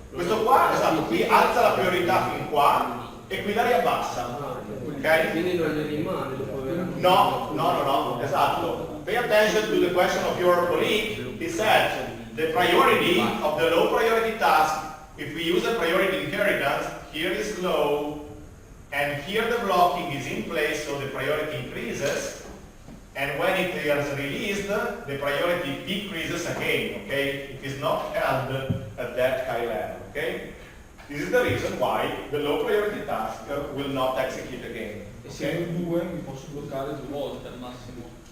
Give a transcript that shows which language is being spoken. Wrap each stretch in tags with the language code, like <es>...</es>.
<it>questo qua, esatto, qui alza la priorità fin qua e qui la riabbassa. Ok? Quindi non ne rimane dopo aver... No, esatto.</it> <en>Pay attention to the question of your colleague. He said the priority of the low priority task, if we use a priority inheritance, here is low, and here the blocking is in place, so the priority increases, and when it is released, the priority decreases again, okay? It is not held at that high level, okay? This is the reason why the low priority task will not execute again.</en> <it>E se io due mi posso bloccare 2 volte al massimo?</it>